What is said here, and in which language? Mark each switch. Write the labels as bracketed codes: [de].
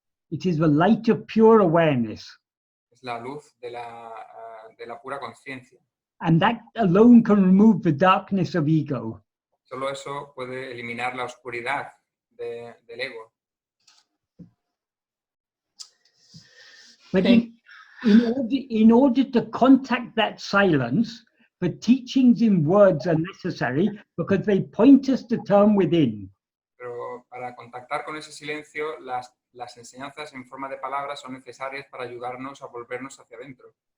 [en] It is the light of pure awareness. [es] Es la luz de la pura conciencia. [en] And that alone can remove the darkness of ego. [es] Solo eso puede eliminar la oscuridad del ego. [en] But in order to contact that silence, the teachings in words are necessary because they point us to turn within. [es] Pero para contactar con ese silencio, las enseñanzas en forma de palabras son necesarias para ayudarnos a volvernos hacia adentro.